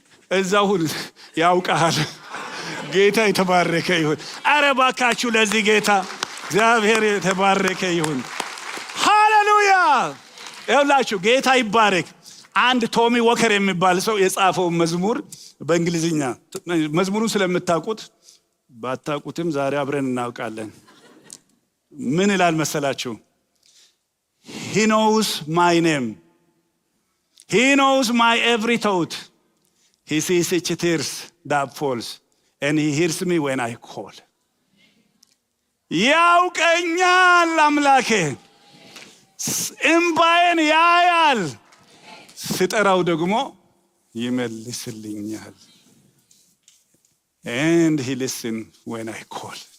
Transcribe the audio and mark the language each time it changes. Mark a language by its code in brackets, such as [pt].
[am] እዛሁን ያውቃል። ጌታ የተባረከ ይሁን። አረ ባካችሁ ለዚህ ጌታ እግዚአብሔር የተባረከ ይሁን። ሃሌሉያ። ይኸውላችሁ ጌታ ይባረክ። አንድ ቶሚ ወከር የሚባል ሰው የጻፈው መዝሙር በእንግሊዝኛ፣ መዝሙሩን ስለምታውቁት ባታውቁትም ዛሬ አብረን እናውቃለን። ምን ይላል መሰላችሁ? [en] He knows my name, He knows my every thought, He sees each tears that falls and He hears me when I call. [am] ያውቀኛል አምላኬ፣ እምባዬን ያያል፣ ስጠራው ደግሞ ይመልስልኛል። [en] and he listen when I call.